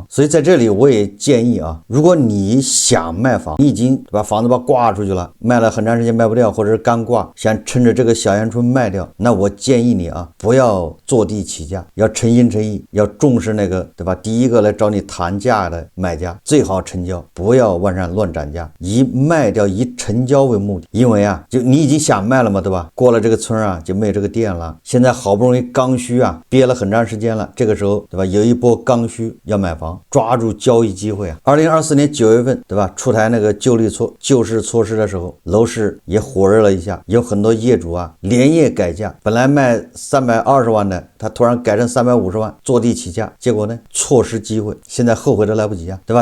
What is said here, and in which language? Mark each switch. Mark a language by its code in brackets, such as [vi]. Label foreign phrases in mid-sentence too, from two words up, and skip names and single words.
[zh] 所以在這裡我也建議如果你想賣房，你已經把房子掛出去了，賣了很長時間賣不掉，或者是剛掛，想趁着這個小陽春賣掉，那我建議你不要坐地起價，要誠心誠意，要重視那個，對吧？第一個來找你談價的買家，最最好成交，不要往上亂涨價，以賣掉以成交为目的。因为啊，就你已经想卖了嘛，对吧？过了这个村啊，就没有这个店了。现在好不容易刚需啊，憋了很长时间了，这個時候對吧？有一波剛需要買房，抓住交易機會啊。2024年9月份，對吧？出台那個救市措施的時候，樓市也火熱了一下，有很多業主啊連夜改價，本來賣320萬的，他突然改成350萬，坐地起價，結果呢錯失機會，現在後悔都來不及啊，對吧？